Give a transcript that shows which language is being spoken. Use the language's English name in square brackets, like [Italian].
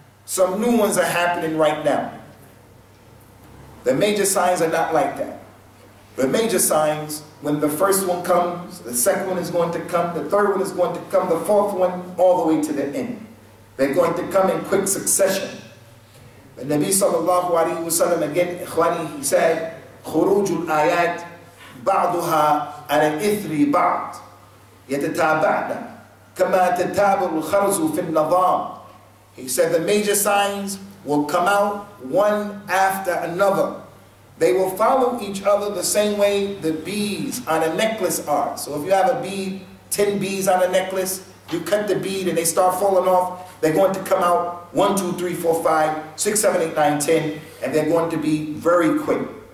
[English] Some new ones are happening right now. The major signs are not like that. The major signs, when the first one comes, the second one is going to come, the third one is going to come, the fourth one, all the way to the end. They're going to come in quick succession. The Nabi sallallahu alayhi wa sallam, again, ikhwani, he said, [Arabic] خُرُوجُ الْآيَاتِ بَعْضُهَا عَلَى الْإِثْرِ بَعْض يَتَتَابَعْنَا كَمَا تَتَابَرُ الْخَرْزُ فِي النَّظَامِ. [English] He said the major signs will come out one after another. They will follow each other the same way the beads on a necklace are. So if you have a bead, 10 beads on a necklace, you cut the bead and they start falling off, they're going to come out 1, 2, 3, 4, 5, 6, 7, 8, 9, 10, and they're going to be very quick.